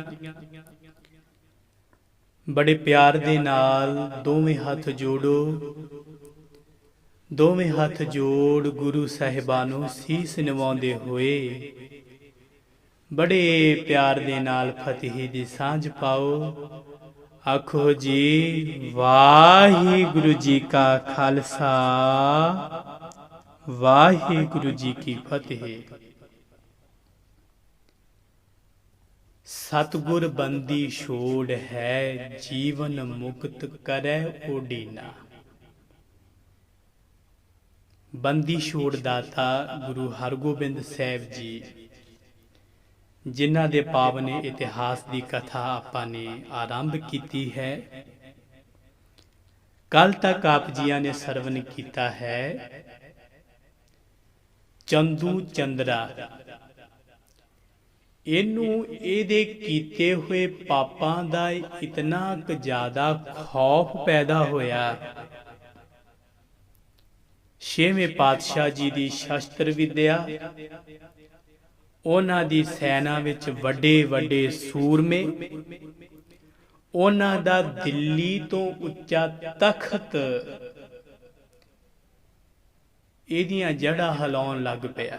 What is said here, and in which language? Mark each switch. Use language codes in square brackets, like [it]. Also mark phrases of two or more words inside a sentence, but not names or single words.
[pa] ਬੜੇ ਪਿਆਰ ਦੇ ਨਾਲ ਦੋਵੇਂ ਹੱਥ ਜੋੜੋ, ਦੋਵੇਂ ਹੱਥ ਜੋੜ ਗੁਰੂ ਸਾਹਿਬਾਨਾਂ ਸੀਸ ਨਿਵਾਉਂਦੇ ਹੋਏ ਬੜੇ ਪਿਆਰ ਦੇ ਨਾਲ ਫ਼ਤਿਹ ਦੀ ਸਾਂਝ ਪਾਓ। ਆਖੋ ਜੀ ਵਾਹਿਗੁਰੂ ਜੀ ਕਾ ਖ਼ਾਲਸਾ ਵਾਹਿਗੁਰੂ ਜੀ ਕੀ ਫ਼ਤਿਹ। ਸਤਿਗੁਰ ਬੰਦੀ ਛੋੜ ਹੈ ਜੀਵਨ ਮੁਕਤ ਕਰੇ ਓਡੀਨਾ। ਬੰਦੀ ਛੋੜ ਦਾਤਾ ਗੁਰੂ ਹਰਗੋਬਿੰਦ ਸਾਹਿਬ ਜੀ, ਜਿਨ੍ਹਾਂ ਦੇ ਪਾਵਨ ਇਤਿਹਾਸ ਕੀ ਕਥਾ ਆਪਾਂ ਨੇ ਆਰੰਭ ਕੀ ਹੈ। ਕੱਲ੍ਹ ਤੱਕ ਆਪ ਜੀਆਂ ਨੇ ਸਰਵਣ ਕੀਤਾ ਹੈ ਚੰਦੂ ਚੰਦਰਾ। ਇਹਨੂੰ ਇਹਦੇ ਕੀਤੇ ਹੋਏ ਪਾਪਾਂ ਦਾ ਇੰਨਾ ਕ ਜ਼ਿਆਦਾ ਖ਼ੌਫ਼ ਪੈਦਾ ਹੋਇਆ, ਛੇਵੇਂ ਪਾਤਸ਼ਾਹ ਜੀ ਕੀ ਸ਼ਸਤਰ ਵਿੱਦਿਆ, ਉਨ੍ਹਾਂ ਦੀ ਸੈਨਾ ਵਿੱਚ ਵੱਡੇ ਵੱਡੇ ਸੂਰਮੇ, ਉਨ੍ਹਾਂ ਦਾ ਦਿੱਲੀ ਤੋਂ ਉੱਚਾ ਤਖ਼ਤ ਇਹਦੀਆਂ ਜੜ੍ਹਾਂ ਹਿਲਾਉਣ ਲੱਗ ਪਿਆ।